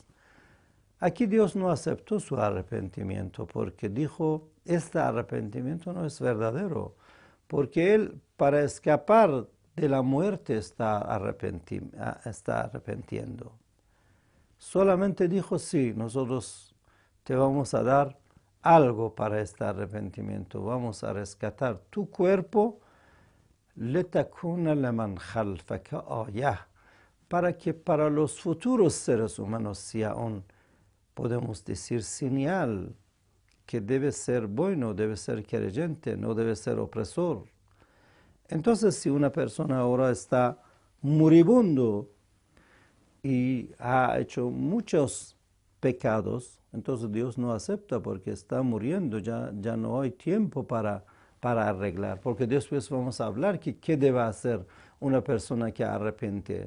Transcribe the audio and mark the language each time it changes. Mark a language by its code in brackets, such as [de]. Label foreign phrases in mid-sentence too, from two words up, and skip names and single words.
[es] Aquí Dios no aceptó su arrepentimiento porque dijo, este arrepentimiento no es verdadero, porque él para escapar de la muerte está arrepentiendo. Solamente dijo, sí, nosotros te vamos a dar algo para este arrepentimiento, vamos a rescatar tu cuerpo, [ar] لِتَكُونَ لَمَنْ خَلْفَكَ آيَةً, [es] para que para los futuros seres humanos sea un, podemos decir, señal que debe ser bueno, debe ser creyente, no debe ser opresor. Entonces, si una persona ahora está moribundo y ha hecho muchos pecados, entonces Dios no acepta porque está muriendo, ya no hay tiempo para arreglar, porque después vamos a hablar que qué debe hacer una persona que arrepiente.